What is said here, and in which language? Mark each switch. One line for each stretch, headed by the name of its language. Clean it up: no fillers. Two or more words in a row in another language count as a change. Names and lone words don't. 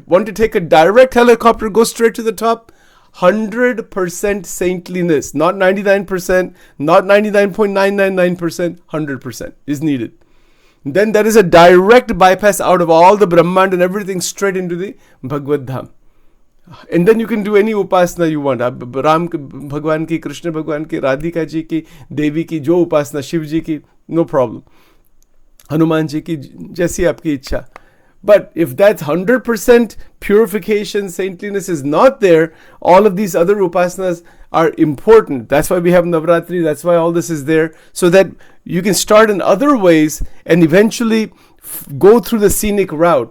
English: Want to take a direct helicopter, go straight to the top. 100% saintliness, not 99%, not 99.999%, 100% is needed. Then there is a direct bypass out of all the Brahmand and everything straight into the Bhagavad Dham. And then you can do any upasana you want.
Hindi: राम भगवान की, कृष्ण भगवान की, राधिका जी की, देवी की, जो उपासना, शिव जी की,
English: no problem.
Hindi: हनुमान जी की, जैसी आपकी इच्छा.
English: But if that's 100% purification, saintliness is not there, all of these other upasanas are important. That's why we have Navratri, that's why all this is there, so that you can start in other ways and eventually go through the scenic route.